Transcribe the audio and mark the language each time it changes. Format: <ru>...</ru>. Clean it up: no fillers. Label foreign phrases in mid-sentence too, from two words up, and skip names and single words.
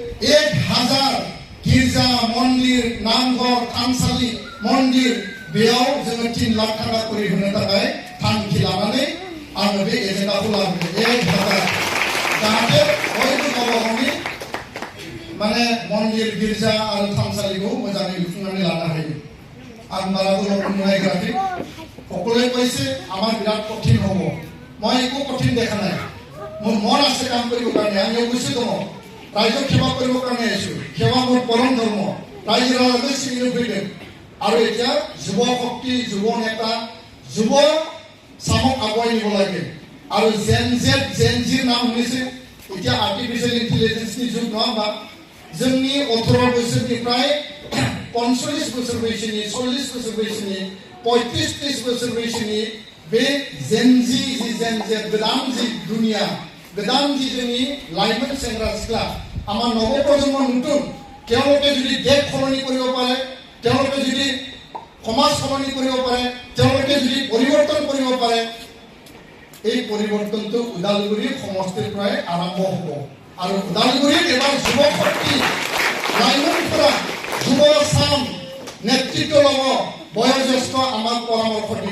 <brx>1000 गिर्जा मन्दिर नामघर थानसालि मन्दिर बेयाव जोङो 3 लाख थाखा करि होनो थाखाय थांखि लानानै आङो बे एजेन्डाखौ लाबोदों 1000 जाहाथे बयबो गावबा गावनि माने मन्दिर गिर्जा आरो थानसालिखौ मोजाङै लुफुंनानै लानो हायो आं बारा गोलाव बुंनो नागिराखै</brx> <as>সকলোৱে কৈছে আমাৰ বিৰাট কঠিন হ'ব মই একো কঠিন দেখা নাই মোৰ মন আছে কাম কৰিবৰ কাৰণে আমি অৱশ্যে দম ৰাইজক সেৱা কৰিবৰ কাৰণে আহিছোঁ সেৱা মোৰ পৰম ধৰ্ম ৰাইজৰ লগত চিনি ফ্ৰীডম আৰু এতিয়া যুৱ শক্তি যুৱ নেতা যুৱ চামক আগুৱাই নিব লাগে আৰু জেনজিৰ নাম শুনিছে এতিয়া</as> <en>artificial intelligence</en> <as>যুগ নহয়</as> <brx>जोंनि 18 बोसोरनिफ्राय 45 बोसोर बैसोनि</brx> <as>40 बोसोर बैसोनि 35-30 बोसोर बैसोनि</as> <brx>बे जेनजी गोदान जि दुनिया गोदान जि जोंनि लाइमोन सेंग्रा सिख्ला</brx> <as>আমাৰ নৱপ্ৰজন্ম नতুন তেওঁলোকে যদি দেশ সলনি কৰিব পাৰে তেওঁলোকে যদি সমাজ সলনি কৰিব পাৰে তেওঁলোকে যদি পৰিৱৰ্তন কৰিব পাৰে এই পৰিৱৰ্তনটো ওদালগুৰি সমষ্টিৰ পৰাই আৰম্ভ হ'ব আৰু ওদালগুৰিত এবাৰ যুৱ শক্তি লাইমনপুৰা যুৱ চাম নেতৃত্ব ল'ব বয়োজ্যেষ্ঠ আমাক পৰামৰ্শ দিব</as>